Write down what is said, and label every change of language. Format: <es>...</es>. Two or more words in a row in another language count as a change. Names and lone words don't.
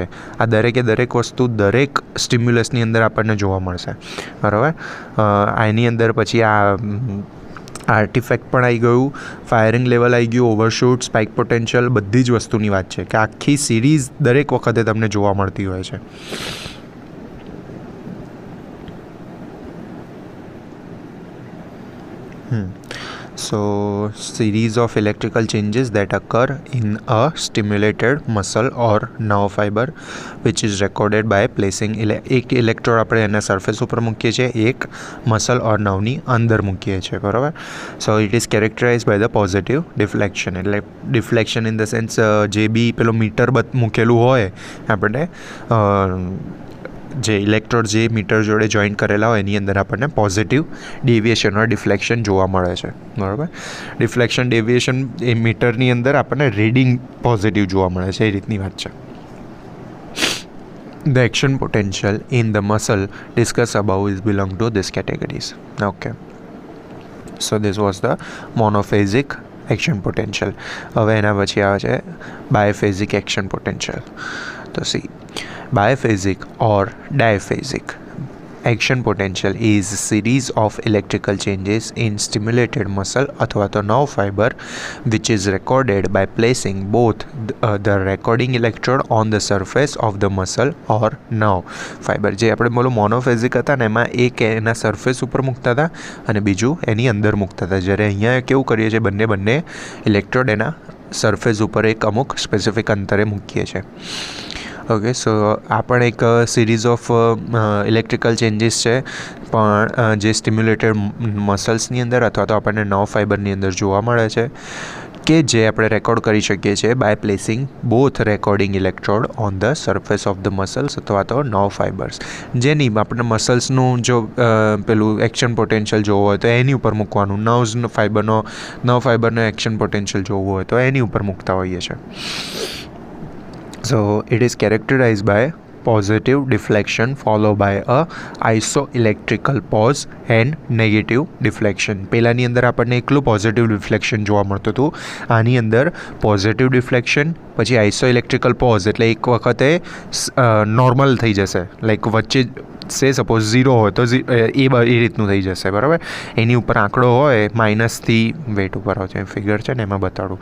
<gu>આ દરેક વસ્તુ દરેક સ્ટિમ્યુલસની અંદર આપણને જોવા મળશે, બરાબર. આની અંદર પછી આ આર્ટિફેક્ટ પણ આવી ગયું, ફાયરિંગ લેવલ આવી ગયું, ઓવરશૂટ, સ્પાઇક પોટેન્શિયલ, બધી જ વસ્તુની વાત છે કે આખી સિરીઝ દરેક વખતે તમને જોવા મળતી હોય છે.</gu> <en>So, series of electrical changes that occur in a stimulated muscle or nerve fiber, which is recorded by placing</en> <gu>એક ઇલેક્ટ્રોડ આપણે એના સરફેસ ઉપર મૂકીએ છીએ, એક મસલ ઓર નર્વની અંદર મૂકીએ છીએ, બરાબર.</gu> <en>so it is characterize by the positive deflection.</en> <gu>એટલે</gu> <en>deflection in the sense</en> <gu>જે બી પેલો મીટર મૂકેલું હોય આપણે જે ઇલેક્ટ્રોડ જે મીટર જોડે જોઈન્ટ કરેલા હોય એની અંદર આપણને</gu> <en>positive deviation or deflection</en> <gu>જોવા મળે છે, બરાબર. ડિફ્લેક્શન ડેવિએશન એ મીટરની અંદર આપણને રીડિંગ પોઝિટિવ જોવા મળે છે, એ રીતની વાત છે.</gu> <en>The action potential in the muscle discussed above is belong to this categories. Okay. So this was the monophasic action potential.</en> <gu>હવે એના પછી આવે છે</gu> <en>biphasic action potential. તો see, biphasic or diphasic action potential is a series of electrical changes in stimulated muscle</en> <gu>અથવા તો</gu> <en>nerve fiber which is recorded by placing both the recording electrode on the surface of the muscle or nerve fiber.</en> <gu>જે આપણે બોલો મોનોફેઝિક હતા ને એમાં એક એના સરફેસ ઉપર મૂકતા હતા અને બીજું એની અંદર મૂકતા હતા, જ્યારે અહીંયા કેવું કરીએ છીએ બંને ઇલેક્ટ્રોડ એના સરફેસ ઉપર એક અમુક સ્પેસિફિક અંતરે મૂકીએ છીએ. ઓકે, સો આ પણ એક</gu> <en>series of electrical changes</en> <gu>છે પણ જે સ્ટિમ્યુલેટેડ મસલ્સની અંદર અથવા તો આપણને નર્વ ફાઇબરની અંદર જોવા મળે છે કે જે આપણે રેકોર્ડ કરી શકીએ છીએ</gu> <en>by placing both recording electrode on the surface of the muscles</en> <gu>અથવા તો</gu> <en>nerve fibers.</en> <gu>જેની આપણે મસલ્સનું જો પેલું એક્શન પોટેન્શિયલ જોવું હોય તો એની ઉપર મૂકવાનું, નર્વ ફાઇબરનો એક્શન પોટેન્શિયલ જોવું હોય તો એની ઉપર મૂકતા હોઈએ છીએ.</gu> <en>So it is characterized by positive deflection followed by a isoelectrical pause and negative deflection.</en> <gu>પહેલાંની અંદર આપણને એકલું</gu> <en>positive deflection</en> <gu>જોવા મળતું હતું, આની અંદર</gu> <en>positive deflection</en> <gu>પછી</gu> <en>isoelectrical pause</en> <gu>એટલે એક વખતે નોર્મલ થઈ જશે, લાઈક વચ્ચે સે સપોઝ 0 હોય તો એ રીતનું થઈ જશે, બરાબર. એની ઉપર આંકડો હોય માઇનસથી વેટ ઉપર આવશે, ફિગર છે ને એમાં બતાડું.</gu>